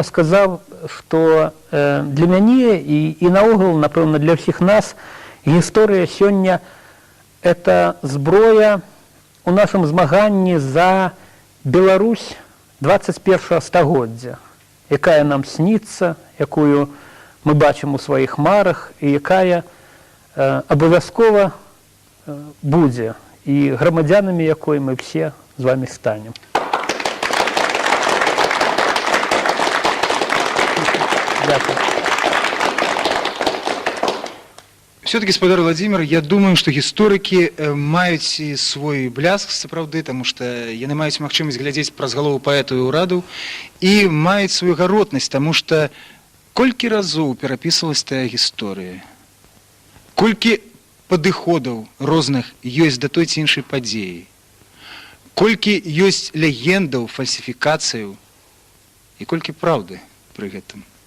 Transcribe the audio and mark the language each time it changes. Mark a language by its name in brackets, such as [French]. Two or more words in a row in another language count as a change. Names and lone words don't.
[Belarusian] сказаў, што для мяне і наогул, напэўна, для ўсіх нас гісторыя сёння – это зброя у нашым змаганні за Беларусь 21 стагоддзя, якая нам сніцца, якую мы бачым у сваіх марах і якая абавязкова будзе, і грамадзянамі якой мы все з вами станем. [Ukrainian] Дякую. [Russian] Все-таки, господар Владимир, я думаю, [Belarusian] што гісторыкі маюць свой бляск, сапраўды, таму што яны маюць магчымасць глядзець праз галову паэту і ўраду і маюць сваю гаротнасць, таму што колькі разоў перапісвалась тая гісторыя, колькі падыходаў розных ёсць да той ці іншай падзеі, колькі ёсць легендаў, фальсіфікацыяў і колькі праўды пры гэтым.